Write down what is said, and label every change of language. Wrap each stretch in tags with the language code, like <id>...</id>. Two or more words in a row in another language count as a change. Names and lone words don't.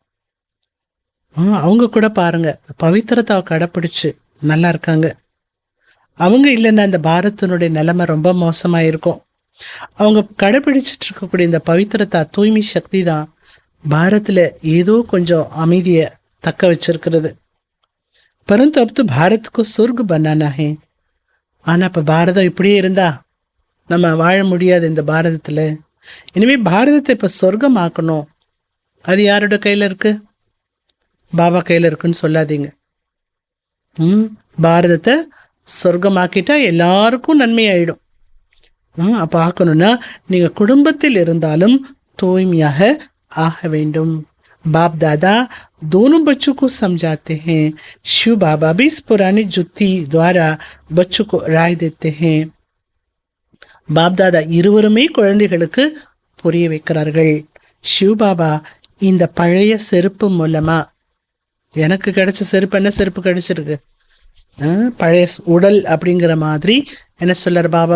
<ta>அவங்க கூட பாருங்க பவித்திரத்தை கடைப்பிடிச்சு நல்லா இருக்காங்க. அவங்க இல்லைன்னா இந்த பாரத்தினுடைய நிலைமை ரொம்ப மோசமாக இருக்கும். அவங்க கடைப்பிடிச்சிட்டு இருக்கக்கூடிய இந்த பவித்திரத்தா தூய்மை சக்தி தான் பாரத்தில் ஏதோ கொஞ்சம் அமைதியை தக்க வச்சிருக்கிறது.</ta> <hi>பரந்து अब तो भारत को स्वर्ग बनाना है.</hi> <ta>ஆனால் இப்போ பாரதம் இப்படியே இருந்தா நம்ம வாழ முடியாது இந்த பாரதத்தில். இனிமேல் பாரதத்தை இப்போ சொர்க்கமாக்கணும். அது யாரோட கையில் இருக்கு? பாபா கையில் இருக்குன்னு சொல்லாதீங்க. பாரதத்தை சொர்க்கமாக்கிட்டா எல்லாருக்கும் நன்மையாயிடும். அப்போ ஆக்கணும்னா நீங்கள் குடும்பத்தில் இருந்தாலும் தூய்மையாக ஆக வேண்டும்.</ta> <hi>बाप दादा दोनों बच्चों को समझाते हैं. शिव बाबा भी इस पुरानी जुत्ती द्वारा बच्चों को राय देते हैं.</hi> <ta>பாப் தாதா இருவருமே குழந்தைகளுக்கு புரிய வைக்கிறார்கள். சிவ் பாபா இந்த பழைய செருப்பு மூலமா, எனக்கு கிடைச்ச செருப்பு என்ன செருப்பு கிடைச்சிருக்கு? பழைய உடல் அப்படிங்கிற மாதிரி என்ன சொல்றார் பாபா?</ta>